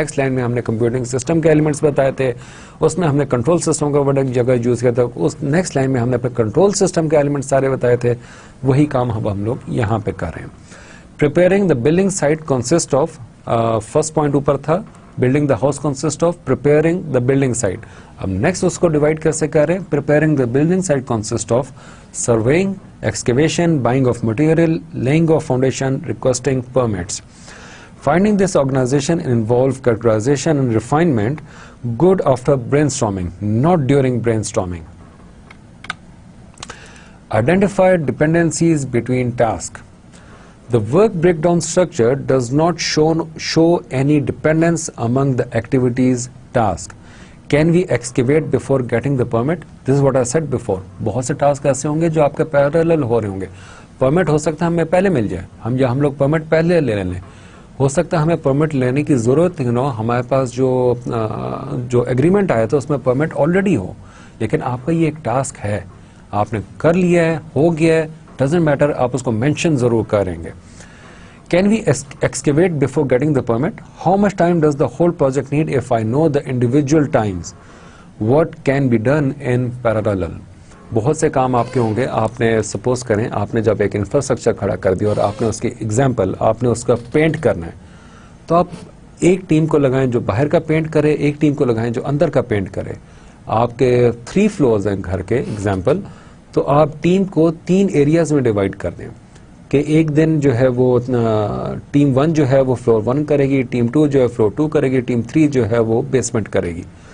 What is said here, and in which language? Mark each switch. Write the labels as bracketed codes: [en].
[hi] Next line में हमने computing system के एलिमेंट्स बताए थे, उसमें हमने कंट्रोल सिस्टम का वर्ड जगह यूज़ किया था. उस नेक्स्ट लाइन में हमने अपने कंट्रोल सिस्टम के एलिमेंट्स सारे बताए थे. वही काम हम लोग यहाँ पे कर रहे हैं. [en] preparing the building site consist of, [hi] first point ऊपर था, [en] Building the house consist of preparing the building site. [hi] अब नेक्स्ट उसको डिवाइड कैसे कर रहे हैं. [en] Preparing the building site consist of surveying, excavation, buying of material, laying of foundation, requesting permits. Finding this organization involve characterization and refinement, good after brainstorming, not during brainstorming. Identify dependencies between tasks. The work breakdown structure does not show any dependence among the activities task. Can we excavate before getting the permit? This is what I said before. [hi] बहुत से task ऐसे होंगे जो आपके parallel हो रहे होंगे. Permit हो सकता है हमें पहले मिल जाए, हम लोग परमिट पहले ले लें. हो सकता है हमें परमिट लेने की ज़रूरत नहीं हो, हमारे पास जो एग्रीमेंट आया था उसमें परमिट ऑलरेडी हो, लेकिन आपका ये एक टास्क है, आपने कर लिया है, हो गया है, [en] doesn't matter, [hi] आप उसको मेंशन ज़रूर करेंगे. [en] Can we excavate before getting the permit? How much time does the whole project need if I know the individual times? What can be done in parallel? [hi] बहुत से काम आपके होंगे. आपने सपोज करें आपने जब एक इंफ्रास्ट्रक्चर खड़ा कर दिया और आपने उसकी एग्जाम्पल, आपने उसका पेंट करना है, तो आप एक टीम को लगाएं जो बाहर का पेंट करे, एक टीम को लगाएं जो अंदर का पेंट करे. आपके 3 फ्लोर्स हैं घर के एग्जाम्पल, तो आप टीम को 3 एरियाज में डिवाइड कर दें कि एक दिन जो है वो टीम 1 जो है वो फ्लोर 1 करेगी, टीम 2 जो है फ्लोर 2 करेगी, टीम 3 जो है वो बेसमेंट करेगी.